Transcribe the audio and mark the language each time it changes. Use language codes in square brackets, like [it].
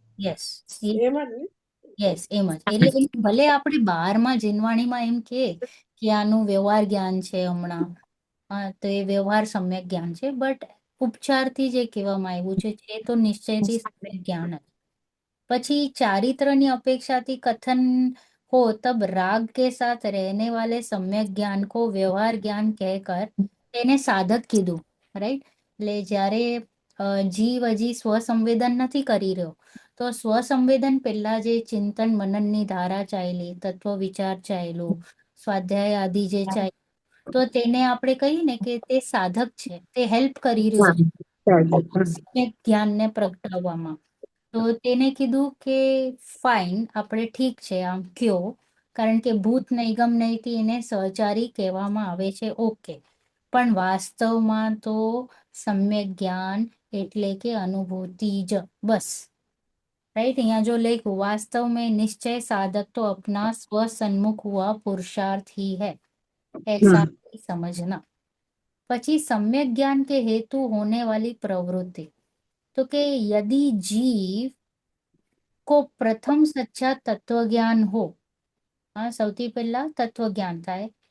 [en] yes, [gu] એમ જ ને? Yes, એમ જ. એટલે ભલે આપણે બહારમાં જીનવાણીમાં એમ કે આનું વ્યવહાર જ્ઞાન છે હમણાં, તો એ વ્યવહાર સમ્યક જ્ઞાન છે, બટ ઉપચારથી જે કહેવામાં આવ્યું છે એ તો નિશ્ચયથી સમ્યક જ્ઞાન જ. પછી [hi] चारित्र अपेक्षा थी कथन हो तब राग के साथ रहने वाले सम्यक ज्ञान को व्यवहार ज्ञान कहकर [gu] તેને સાધક કીધું, રાઈટ? એટલે જ્યારે જીવ હજી સ્વસંવેદન નથી કરી રહ્યો, તો સ્વસંવેદન પહેલા જે ચિંતન મનનની ધારા ચાલી, તત્વ વિચાર ચાલ્યું, સ્વાધ્યાય આદિ જે ચાલ્યું, તો તેને આપણે કહીએ ને કે તે સાધક છે, તે હેલ્પ કરી રહ્યો છે સમ્યક જ્ઞાનને પ્રગટાવવામાં. તો તેને કીધું કે ફાઇન, આપણે ઠીક છે આમ કયો, કારણ કે ભૂત નૈગમ નૈથી એને સહચારી કહેવામાં આવે છે, ઓકે. પણ વાસ્તવમાં તો સમ્યક જ્ઞાન એટલે કે અનુભૂતિ જ, બસ. [en] Right? [hi] यहाँ जो लेख वास्तव में निश्चय साधक तो अपना स्व सन्मुख हुआ पुरुषार्थ ही है, ऐसा ही समझना. પછી सम्यक ज्ञान के हेतु होने वाली प्रवृत्ति, तो કે यदि जीव को प्रथम सच्चा तत्व ज्ञान हो, [gu] હા, સૌથી પહેલા તત્વ જ્ઞાન થાય.